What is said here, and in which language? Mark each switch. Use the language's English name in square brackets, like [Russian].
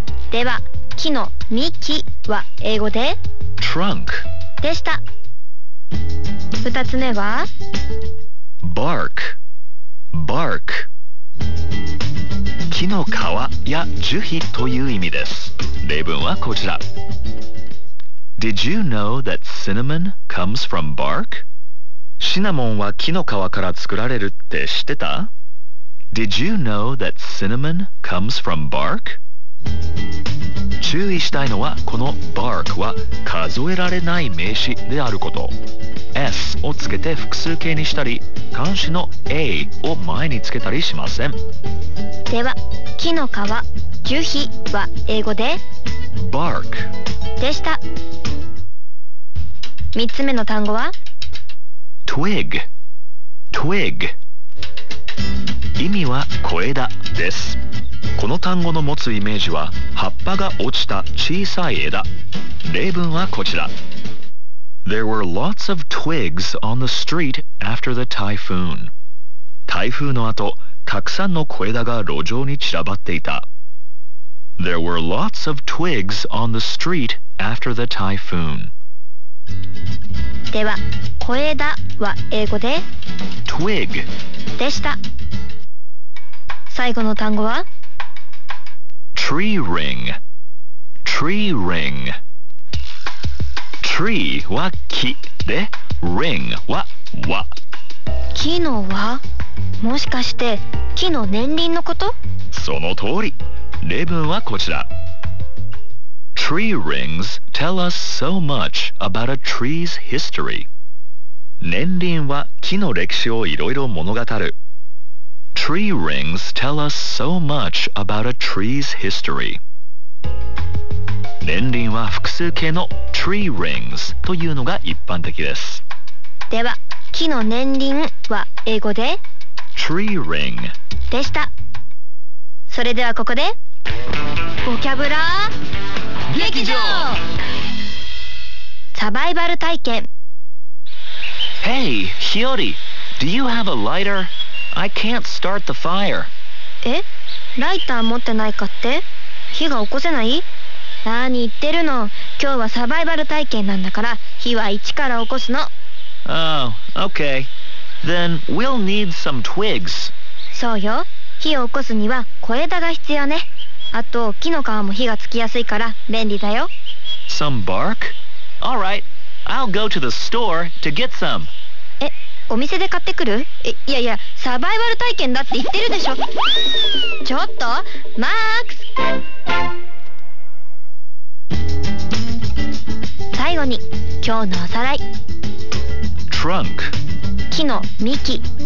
[Japanese] では木の幹は英語でトランクでした。2つ目はバーク。バーク、木の皮や樹皮という意味です。例文はこちら。 [English] Did you know that cinnamon comes from bark? [Japanese] シナモンは木の皮から作られるって知ってた？ [English] Did you know that cinnamon comes from bark? [Japanese] 注意したいのは、この bark は数えられない名詞であること。 s をつけて複数形にしたり、冠詞の a を前につけたりしません。では、木の皮、樹皮は英語で [English] bark [Japanese] でした。 3つ目の単語は twig。 twig 意味は小枝です。この単語の持つイメージは、葉っぱが落ちた小さい枝。例文はこちら。 [English] There were lots of twigs on the street after the typhoon. [Japanese] 台風の後、たくさんの小枝が路上に散らばっていた。 [English] There were lots of twigs on the street after the typhoon. [Japanese] では、小枝は英語で [English] twig [Japanese] でした。最後の単語は [English] Tree ring. Tree ring. Tree [Japanese] は木で、 [English] ring [Japanese] は輪。木の輪？もしかして木の年輪のこと？その通り。例文はこちら。 [English] Tree rings tell us so much about a tree's history. [Japanese] 年輪は木の歴史をいろいろ物語る。 [English] Tree rings tell us so much about a tree's history. [Japanese] 年輪は複数形の tree rings というのが一般的です。では、木の年輪は英語で [English] tree ring [Japanese] でした。それではここでボキャブラ劇場サバイバル体験。 [English] Hey, Hiyori, do you have a lighter? I can't start the fire. [Japanese] え？ライター持ってないかって？火が起こせない？何言ってるの？今日はサバイバル体験なんだから、火は一から起こすの。 [English] Oh, okay. Then we'll need some twigs. [Japanese] そうよ。火を起こすには小枝が必要ね。あと木の皮も火がつきやすいから便利だよ。 [English] Some bark? All right. I'll go to the store to get some. [Japanese] お店で買ってくる？いやいや、サバイバル体験だって言ってるでしょ。ちょっと、マックス。最後に、今日のおさらい。トランク、木の幹。